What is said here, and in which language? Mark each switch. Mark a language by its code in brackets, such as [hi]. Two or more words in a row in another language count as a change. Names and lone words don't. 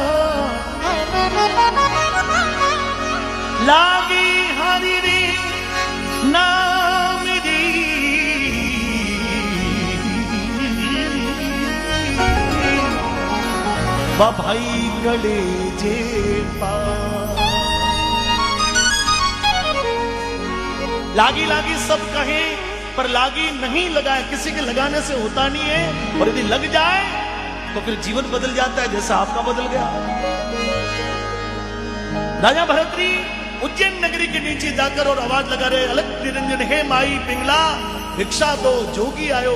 [pa] लागी हरि रे नाम दी भाई गले जे पा। [hi] लागी लागी सब कहे पर लागी नहीं लगाए, किसी के लगाने से होता नहीं है और यदि लग जाए तो फिर जीवन बदल जाता है जैसा आपका बदल गया। राजा भर्तृ उज्जैन नगरी के नीचे जाकर और आवाज लगा रहे अलग निरंजन हे माई पिंगला भिक्षा दो जोगी आयो।